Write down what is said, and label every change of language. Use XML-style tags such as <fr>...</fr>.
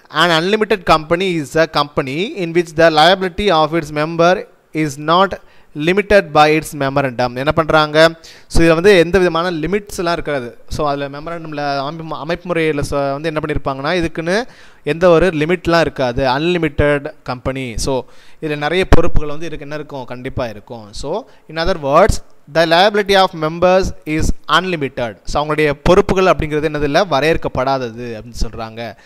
<en>And unlimited company is a company in which the liability of its member is not limited by its memorandum.</en> <ta>என்ன பண்ணுறாங்க? So இதில் வந்து எந்த விதமான லிமிட்ஸ்லாம் இருக்காது. ஸோ அதில் மெமரண்டமில் அமைப்பு முறையில் வந்து என்ன பண்ணியிருப்பாங்கன்னா இதுக்குன்னு எந்த ஒரு லிமிட்லாம் இருக்காது. Unlimited company. ஸோ இதில் நிறைய பொறுப்புகள் வந்து இதுக்கு என்ன இருக்கும்? கண்டிப்பாக இருக்கும்.</ta> <en>So in other words the liability of members is unlimited.</en> <ta>So அவங்களுடைய பொறுப்புகள் அப்படிங்கிறது என்னது இல்லை? வரையறுக்கப்படாதது அப்படின்னு சொல்கிறாங்க.</ta>